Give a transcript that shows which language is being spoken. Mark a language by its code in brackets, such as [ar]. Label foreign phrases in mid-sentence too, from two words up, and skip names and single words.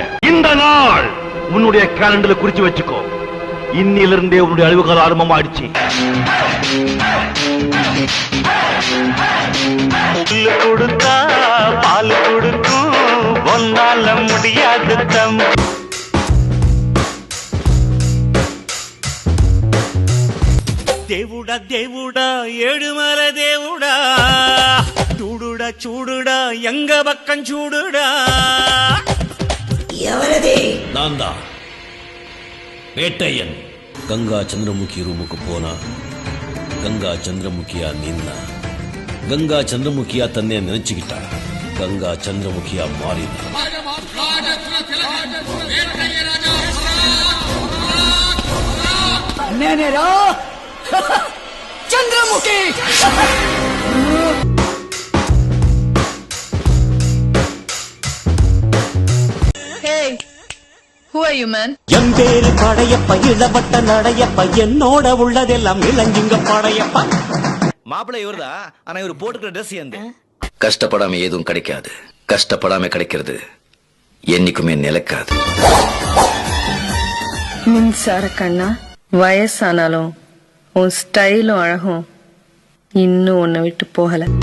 [ta] இந்த நாள் உன்னுடைய கேலண்டர்ல குறிச்சு வச்சுக்கோ. இன்னிலிருந்தே உன்னுடைய அழிவுகால ஆரம்பமா ஆயிடுச்சு. புல்லு கொடுத்தா பால் கொடுக்கும், ஒன்னால முடியாது தம். தேவுடா தேவுடா ஏழுமலை தேவுடா, சூடுடா சூடுடா எங்க பக்கம் சூடுடா. நான்தா வேட்டையன். கங்கா சந்திரமுகி ரூமுக்கு போனா கங்கா சந்திரமுகியா நின்னா. கங்கா சந்திரமுகியா தன்னை நினைச்சுக்கிட்டா கங்கா சந்திரமுகியா மாறினா. சந்திரமுகி. [en] Hey, who are you, man? [ta] என் பேரு படையப்ப, இளவட்ட நடையப்ப, என்னோட உள்ளதெல்லாம் இளஞ்சிங்க படையப்ப. மாப்பிள்ளை இவர்தா, ஆனா இவர் போட்டுக்கிற ட்ரெஸ் எந்த. கஷ்டப்படாம எதுவும் கிடைக்காது. கஷ்டப்படாம கிடைக்கிறது என்னைக்குமே நிலைக்காது. மின்சார கண்ணா, வயசானாலும் உன் ஸ்டைலும் அழகும் இன்னும் உன்னை விட்டு போகல.